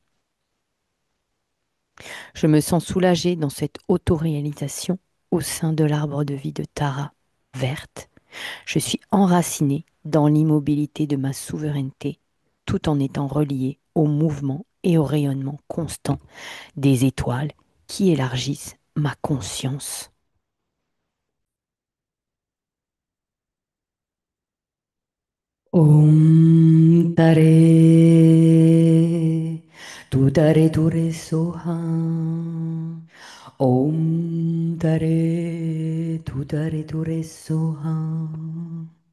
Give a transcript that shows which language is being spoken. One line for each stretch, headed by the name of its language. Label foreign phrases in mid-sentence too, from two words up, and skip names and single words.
French: Je me sens soulagée dans cette autoréalisation au sein de l'arbre de vie de Tara, verte. Je suis enracinée dans l'immobilité de ma souveraineté, tout en étant reliée au mouvement et au rayonnement constant des étoiles qui élargissent ma conscience.
Sanskrit: Om Tare Tu Tare Ture Soham. Om Tare Tu Tare Ture Soham.